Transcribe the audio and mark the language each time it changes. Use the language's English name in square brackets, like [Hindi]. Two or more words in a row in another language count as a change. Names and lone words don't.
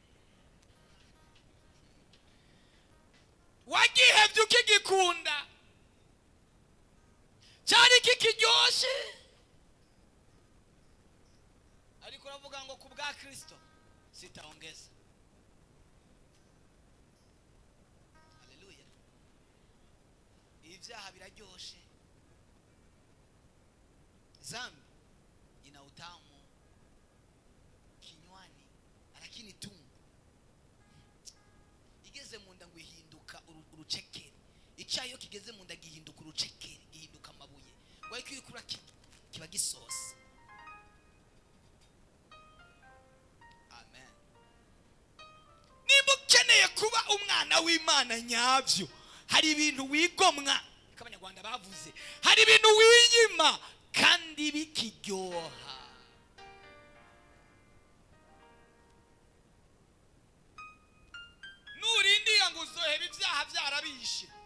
[Kinyarwanda] wagihevye ukigikunda cyari kikiryoshe ariko uravuga ngo kubwa Kristo [Swahili] sitaongeza [Kinyarwanda] haleluya ibyaha biraryoshe [Swahili] zambi ina utamu kinywani lakini tumbo [Kinyarwanda] igeze mu nda ngo ihinduka urucekeri icyayo kigeze mu nda gihinduka urucekeri gihinduka amabuye ngo ariko ikura kiba gisosa kuba umwana w'Imana nyabyo hari ibintu wigomwa kabanyarwanda bavuze hari ibintu wiyima kandi bikiryoha nurindiye ngo uzoheba ibyaha byarabishe